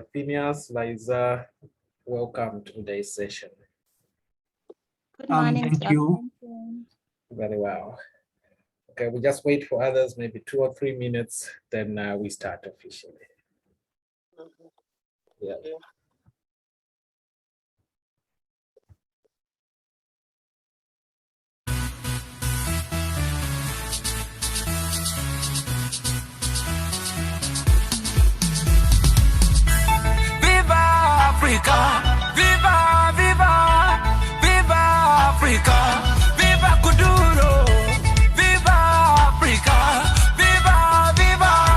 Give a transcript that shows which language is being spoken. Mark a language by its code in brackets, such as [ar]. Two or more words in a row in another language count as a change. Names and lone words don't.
[en] Phineas, Liza, welcome to today's session. Good morning. Thank Dr. you. Very well. Okay, we just wait for others, maybe 2 or 3 minutes, then we start officially. Mhm. Yeah. Yeah. [pt] Viva Africa, viva, viva, viva Africa, viva Kuduro, viva Africa, viva, viva,